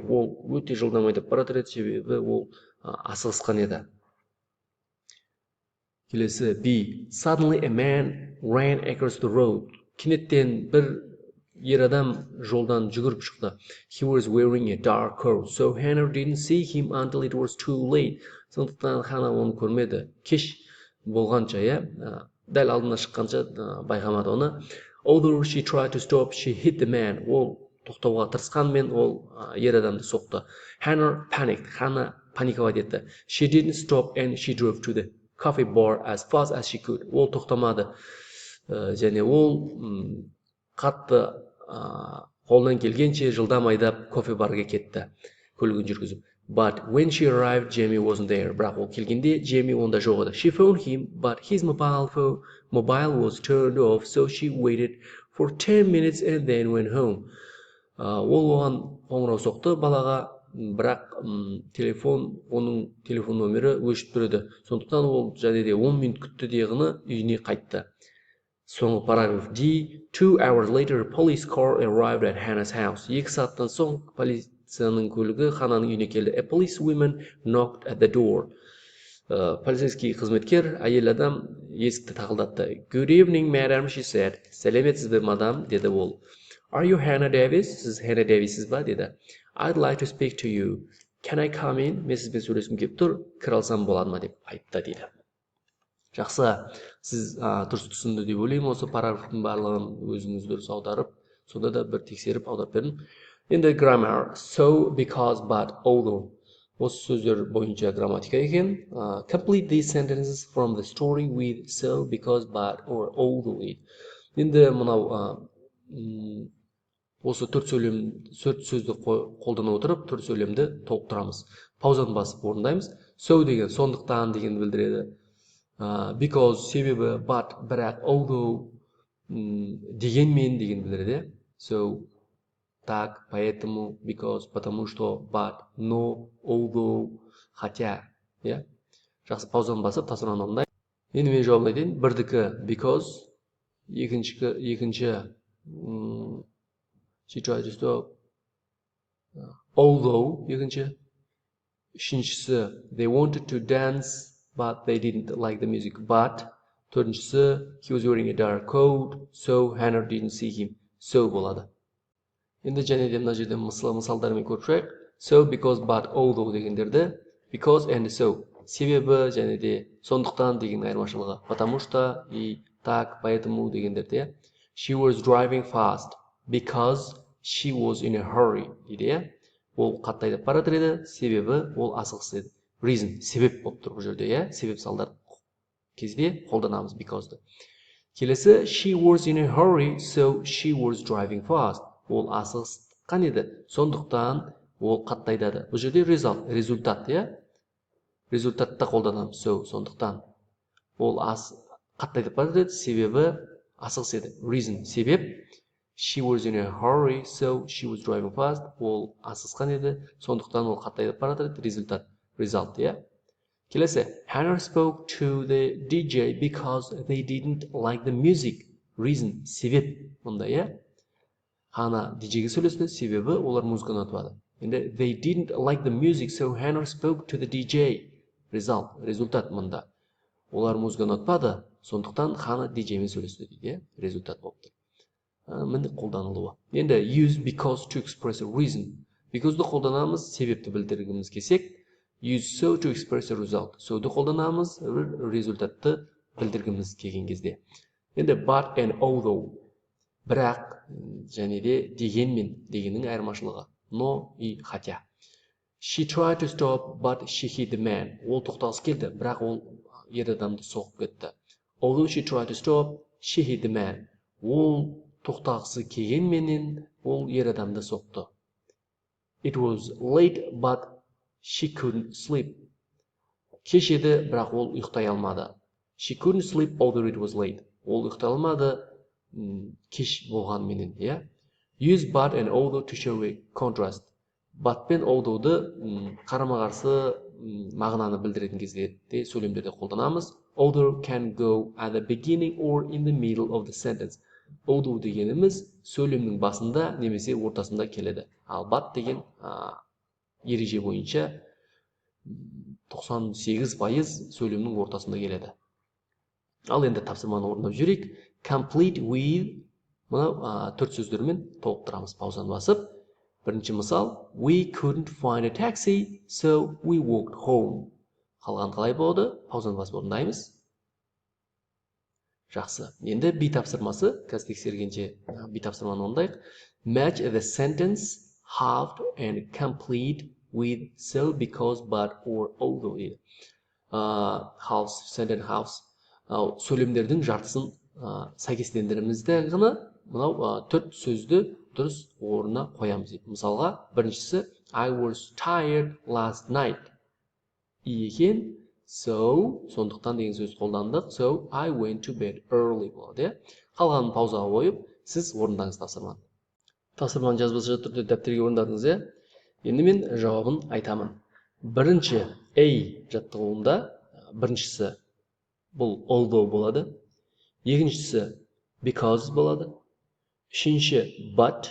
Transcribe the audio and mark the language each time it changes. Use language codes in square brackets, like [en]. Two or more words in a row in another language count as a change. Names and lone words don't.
[kk] Ол өте жылдам айдап бара жатыр еді, себебі ол асығысқан еді. Келесі B. [en] Suddenly a man ran across the road. [kk] Кенеттен бір ер адам жолдан жүгіріп шықты. [en] He was wearing a dark coat, so Hannah didn't see him until it was too late. [kk] Сондықтан Хана оны көрмеді. Кеш болғанша, дәл алдына шыққанша байқамады оны. [en] Although she tried to stop, she hit the man. [kk] Ол тоқтауға тырысқанмен ол ер адамды соқты. [en] Hannah panicked. [kk] Хана паниковать етті. [en] She didn't stop and she drove to the coffee bar as fast as she could. [kk] Ол тоқтамады. Және ол қатты қолдан келгенше жылдам айдап кофе барға кетті. Көлігін жүргізіп. [en] But when she arrived, Jamie wasn't there. [kk] Бірақ ол келгенде Jamie онда жоқ еді. [en] She phoned him, but his mobile was turned off, so she waited for 10 minutes and then went home. [kk] Ол оған қоңырау соқты балаға, бірақ оның телефон номері өшіп тұр еді. Сондықтан ол және де 10 минут күтті дегені үйіне қайтты. Соңғы параграф D. [en] 2 hours later, a police car arrived at Hannah's house. [kk] 2 сағаттан соң полицияның көлігі Хананың үйіне келді. [en] A policewoman knocked at the door. [kk] Полицейский қызметкер, әйел адам есікті тақылдатты. [en] Good evening, madam, she said. [kk] Сәлеметсіз бе, мадам, деді ол. [en] Are you Hannah Davis? [kk] Сіз Hannah Davis'сіз ба, деді. [en] I'd like to speak to you. Can I come in? [kk] Мен сізбен сөйлескім келіп тұр. Кіре алсам болады ма деп айтты, дейді. Жақсы, сіз дұрыс түсінді деп ойлаймын. Осы параграфтың барлығын өзіңіз дұрыс аударып, сонда да бір тексеріп аударып бердім. [en] Енді grammar, so, because, but, although. [kk] Осы сөздер бойынша грамматика екен. [en] Complete these sentences from the story with so, because, but, or although. [kk] Енді мынау осы төрт сөзді қолдана отырып, төрт сөйлемді толықтырамыз. Паузаны басып орындаймыз. So деген сондықтан дегенді білдіреді. Because себебі, but бірақ, although дегенмен деген білдіреді. [ru] So так, поэтому, because, потому что, but, но, although, хотя. [kk] Жақсы, паузаны басып, тасырманы орындаймыз. Енді мен жауабын айтайын. Бірдікі because, екінші [en] she tried to stop. Although, [kk] екінші. Үшіншісі [en] they wanted to dance but they didn't like the music. But төртіншісі he was wearing a dark coat, so Hannah didn't see him. So болады. [kk] Енді және де мына жерде мысалдармен көріп шығайық. [en] So, because, but, although [kk] дегендерді [en] because and so [kk] себебі және де сондықтан деген айырмашылығы. [ru] Потому что и так, поэтому дегендерде. [en] She was driving fast because she was in a hurry дейді. [kk] Ол қатты айдап бара жатыр еді, себебі ол асығыс еді. Reason, себеп болып тұр бұл жерде, себеп салдар кезде қолданамыз because'ды. Келесі, [en] she was in a hurry, so she was driving fast. [kk] Ол асығысқан еді, сондықтан ол қатты айдады. Бұл жерде result, результат, результатта қолданамыз. So, сондықтан ол қатты айдап бара жатыр еді, себебі асығыс еді. Reason, себеп. [en] She was in a hurry, so she was driving fast. [kk] Ол асығысқан еді, сондықтан ол қатты айдап бара жатыр еді. Результат, [en] result, Келесі, Hannah spoke to the DJ because they didn't like the music. Reason, [kk] себеп. Мұнда, Hannah DJ-ге сөйлесті, себебі олар музыканы ұнатпады. Енді, [en] they didn't like the music, so Hannah spoke to the DJ. Result, [kk] результат мұнда. Олар музыканы ұнатпады, сондықтан Hannah DJ-мен сөйлесті дейді, результат болып тұр. Міндік қолданылуы. Енді, [en] use because to express a reason. [kk] Because'ды қолданамыз, себепті білдіргіміз келсек. [en] Use so to express a result. [kk] So'ды қолданамыз, результатты білдіргіміз келген кезде. Енді, [en] but and although. [kk] Бірақ, және де дегенмен, дегеннің айырмашылығы. [ru] No и хотя. [en] She tried to stop, but she hit the man. [kk] Ол тоқтағысы келді, бірақ ол ер адамды соғып кетті. [en] Although she tried to stop, she hit the man. [kk] Ол тоқтағысы келгенменен, ол ер адамды соқты. [en] It was late, but she couldn't sleep. [kk] Кеш еді, бірақ ол ұйықтай алмады. [en] She couldn't sleep although it was late. [kk] Ол ұйықтай алмады, кеш болғанменен, [en] Use but and although to show a contrast. [kk] But пен although'ды қарама-қарсы мағынаны білдіретін кезде де сөйлемдерде қолданамыз. [en] Although can go at the beginning or in the middle of the sentence. [kk] Although дегеніміз сөйлемнің басында немесе ортасында келеді. Ал but деген ереже бойынша 98% сөйлемнің ортасында келеді. Ал енді тапсырманы орындап жүрейік. [en] Complete with, [kk] мұна төрт сөздермен толықтырамыз, паузаны басып. Бірінші мысал, [en] we couldn't find a taxi, so we walked home. [kk] Қалған қалай болды? Паузаны басып орындаймыз. Жақсы. Енді B тапсырмасы, қазір тексергенше B тапсырманы орындайық. [en] Match the sentence half and complete with so, because, but, or, although. Half, sentence halves. [kk] Сөйлемдердің жартысын сәйкестендіремізді ғана мынау төрт сөзді дұрыс орнына қоямыз. Мысалға, біріншісі [en] I was tired last night. [kk] Екен, so, сондықтан деген сөз қолдандық. [en] So, I went to bed early болады. [kk] Қалғанын паузаға қойып, сіз орындаңыз тапсырманы. Тапсырманы жазбаша түрде дәптерге орындадыңыз, Енді мен жауабын айтамын. Бірінші A жаттығуында біріншісі бұл although болады. Екіншісі because болады. Үшінші but.